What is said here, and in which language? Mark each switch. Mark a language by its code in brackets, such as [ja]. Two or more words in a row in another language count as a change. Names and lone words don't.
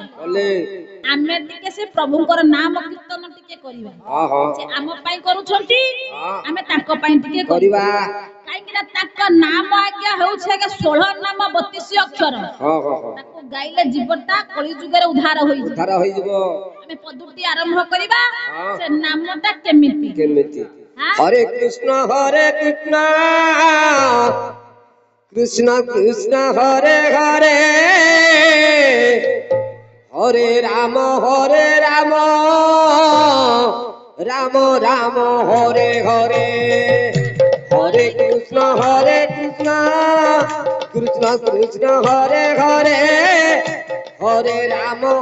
[or] ଆମେ ଟିକେ ସେ ପ୍ରଭୁଙ୍କର ନାମ କୀର୍ତ୍ତନ ଟିକେ କରିବା ସେ ଆମ ପାଇଁ କରୁଛନ୍ତି ଆମେ ତାଙ୍କ ପାଇଁ ଟିକେ କରିବା କାହିଁକି ନା ତାଙ୍କ ନାମ ଆଜ୍ଞା ହେଉଛି ଆଜ୍ଞା 16 ନାମ 32 ଅକ୍ଷର ତାକୁ ଗାଇଲେ ଜୀବନଟା କଳିଯୁଗରେ ଉଦ୍ଧାର ହୋଇଯିବ ଆମେ ପଦୁଟି ଆରମ୍ଭ କରିବା ସେ ନାମଟା କେମିତି [sa] ହରେ କୃଷ୍ଣ କୃଷ୍ଣ କୃଷ୍ଣ ହରେ ହରେ হরে রাম রাম রাম হরে হরে হরে কৃষ্ণ কৃষ্ণ কৃষ্ণ হরে হরে হরে রাম